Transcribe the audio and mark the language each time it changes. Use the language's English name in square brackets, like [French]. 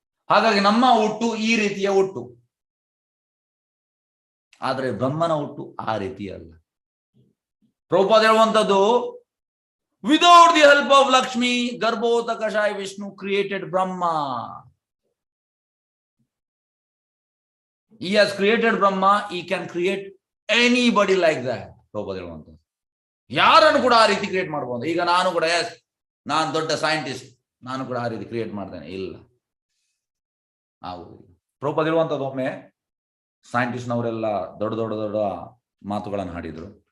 [Kannada] ಹಾಗಾಗಿ ನಮ್ಮ ಹುಟ್ಟು ಈ ರೀತಿಯ ಹುಟ್ಟು. ಆದ್ರೆ ಬ್ರಹ್ಮನ ಹುಟ್ಟು ಆ ರೀತಿ ಅಲ್ಲ. Prabhupada ಹೇಳುವಂತದ್ದು, [English] Without the help of Lakshmi Garbhodakashaya Vishnu created Brahma. He has created Brahma. He can create anybody like that. [Kannada] Prabhupada ಹೇಳುವಂತದ್ದು ಯಾರನ್ನು ಕೂಡ ಆ ರೀತಿ ಕ್ರಿಯೇಟ್ ಮಾಡಬಹುದು. ಈಗ ನಾನು ಕೂಡ ನಾನು ದೊಡ್ಡ ಸೈಂಟಿಸ್ಟ್, ನಾನು ಕೂಡ ಆ ರೀತಿ ಕ್ರಿಯೇಟ್ ಮಾಡ್ತೇನೆ, ಇಲ್ಲ, ಆಗುದಿಲ್ಲ. ಪ್ರಭುಪಾದ ಹೇಳುವಂತದ್ದು, ಒಮ್ಮೆ ಸೈಂಟಿಸ್ಟ್ನವರೆಲ್ಲ ದೊಡ್ಡ ದೊಡ್ಡ ದೊಡ್ಡ ಮಾತುಗಳನ್ನು ಹಾಡಿದ್ರು.